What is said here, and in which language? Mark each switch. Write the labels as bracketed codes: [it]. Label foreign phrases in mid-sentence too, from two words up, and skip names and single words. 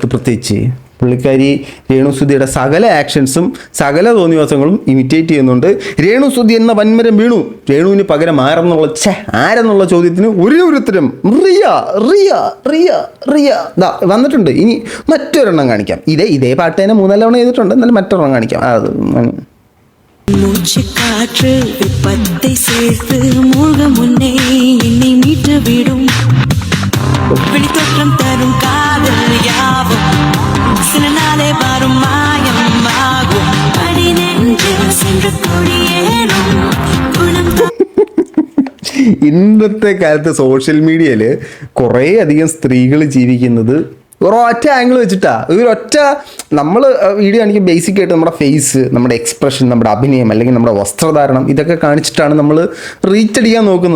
[ml] പ്രത്യേകിച്ച് പുള്ളിക്കാരി രേണുസുധിയുടെ സകല ആക്ഷൻസും സകല തോന്നിവാസങ്ങളും ഇമിറ്റേറ്റ് ചെയ്യുന്നുണ്ട്. രേണുസുധി എന്ന വൻമരം വീണു, രേണുവിന് പകരം ആരെന്നുള്ള ചോദ്യത്തിന് ഒരു ഉത്തരം റിയ റിയ റിയ റിയ ദാ വന്നിട്ടുണ്ട്. ഇനി മറ്റൊരെണ്ണം കാണിക്കാം. ഇതേ പാട്ട് തന്നെ 3-4 തവണ ചെയ്തിട്ടുണ്ട്, എന്നാലും മറ്റൊരെണ്ണം കാണിക്കാം. അത് [ta] மூச்சுக்காற்று வெப்பத்தை சேர்த்து மூழ்க முன்னே என்னை மீட்டு விடும். வெளித்தோற்றம் தரும் காதல் யாவும் சில நாளே வரும் மாயமாகும். அடி நெஞ்சில் சென்று கொடியேறும் குணம். [ml] ഇന്നത്തെ കാലത്ത് സോഷ്യൽ മീഡിയയിൽ കുറേ അധികം സ്ത്രീകൾ ജീവിക്കുന്നത് ഒരൊറ്റ ആംഗിൾ വെച്ചിട്ടാ. ഒരൊറ്റ നമ്മൾ വീഡിയോ കാണിക്കും ബേസിക് ആയിട്ട് നമ്മുടെ ഫേസ്, നമ്മുടെ എക്സ്പ്രഷൻ, നമ്മുടെ അഭിനയം, അല്ലെങ്കിൽ നമ്മുടെ വസ്ത്രധാരണം, ഇതൊക്കെ കാണിച്ചിട്ടാണ് നമ്മൾ റീച്ച് അടിക്കാൻ നോക്കുന്നത്.